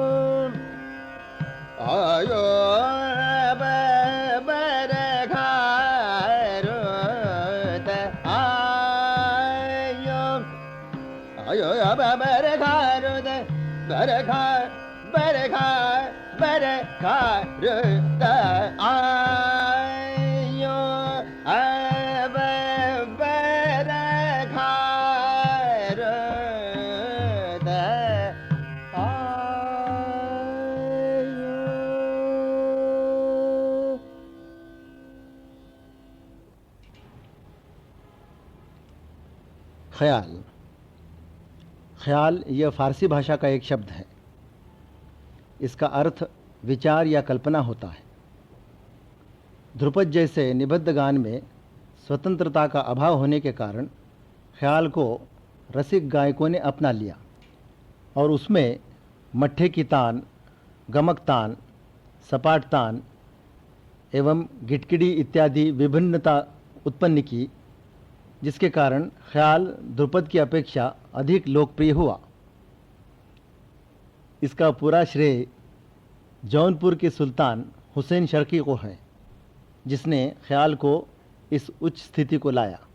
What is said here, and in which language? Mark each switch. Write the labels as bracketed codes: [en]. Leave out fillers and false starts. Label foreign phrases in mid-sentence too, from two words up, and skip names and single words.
[hi] आयो बरखारुत आयो आयो बरखारुत बरखा बरखा बरखारुत आयो अब बरखारुत आयो। ख्याल। ख्याल यह फारसी भाषा का एक शब्द है। इसका अर्थ विचार या कल्पना होता है। ध्रुपद जैसे निबद्ध गान में स्वतंत्रता का अभाव होने के कारण ख्याल को रसिक गायकों ने अपना लिया और उसमें मट्ठे की तान, गमक तान, सपाट तान एवं गिटकिड़ी इत्यादि विभिन्नता उत्पन्न की, जिसके कारण ख्याल ध्रुपद की अपेक्षा अधिक लोकप्रिय हुआ। इसका पूरा श्रेय जौनपुर के सुल्तान हुसैन शर्की को है, जिसने ख्याल को इस उच्च स्थिति को लाया।